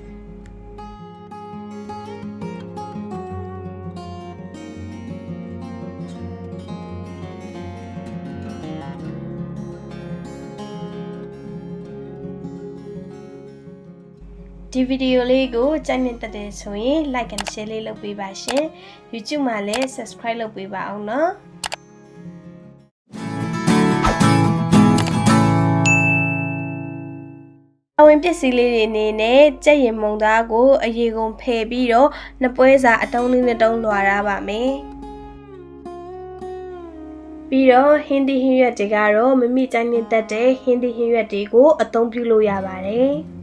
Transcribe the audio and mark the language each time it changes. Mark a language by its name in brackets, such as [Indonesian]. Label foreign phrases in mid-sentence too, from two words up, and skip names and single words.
[Burmese] ဒီဗီဒီယိုလေးကိုကြိုက်နေတဲ့ဆိုရင် [English] like and share [Burmese] လေးလုပ်ပေးပါရှင် YouTube မှာလည်း subscribe လုပ်ပေးပါအောင်နော် အဝင်ပစ္စည်းလေးတွေအနေနဲ့ကြက်ရင်မုံသားကိုအရေကုန်ဖယ်ပြီးတော့နှစ်ပွဲစာအတုံးလေးနဲ့တုံးလွှာရပါမယ်ပြီးတော့ဟင်းသီးဟင်းရွက်တွေကတော့မမိကြိုက်နေတဲ့ဟင်းသီးဟင်းရွက်တွေကိုအသုံးပြုလို့ရပါတယ်